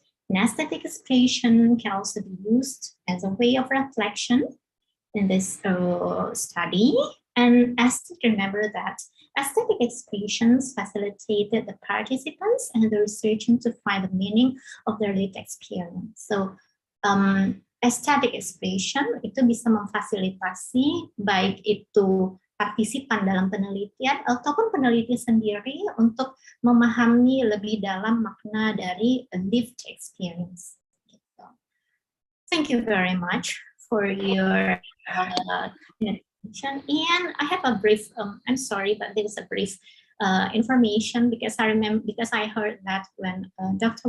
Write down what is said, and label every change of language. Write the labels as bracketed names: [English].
[English] An aesthetic expression can also be used as a way of reflection in this study. And remember that aesthetic expressions facilitated the participants and the researchers to find the meaning of their lived experience. [Indonesian] So aesthetic expression itu bisa memfasilitasi baik itu partisipan dalam penelitian ataupun peneliti sendiri untuk memahami lebih dalam makna dari lived experience. [English] Thank you very much for your attention. And I have a brief, I'm sorry, but there is a brief information because I heard that when Dr.